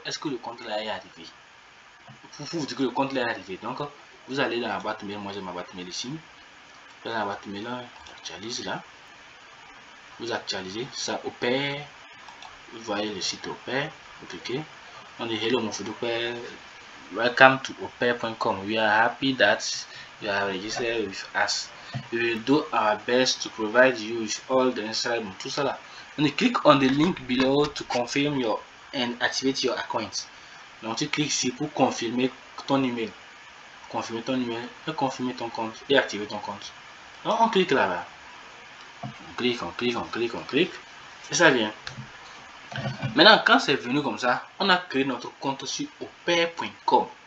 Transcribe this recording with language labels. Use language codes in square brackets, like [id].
[fr] Est-ce que le compte là est arrivé? Pour vous dire que le compte là est arrivé. Donc, vous allez dans la boîte mail. Moi, j'ai ma boîte mail ici. Dans la boîte mail, j'actualise là. Vous actualisez ça Opère. Vous voyez le site Opère. Vous cliquez. On dit hello mon photo Opère. [en] Welcome to opère.com. We are happy that you are registered with us. We will do our best to provide you with all the necessary, [fr] tout ça là. [en] On click on the link below to confirm your and activate your account. [fr] Donc tu cliques ici pour confirmer ton email, confirmer ton compte et activer ton compte. Donc on clique là-bas. On clique et ça vient. Maintenant, quand c'est venu comme ça, on a créé notre compte sur opère.com.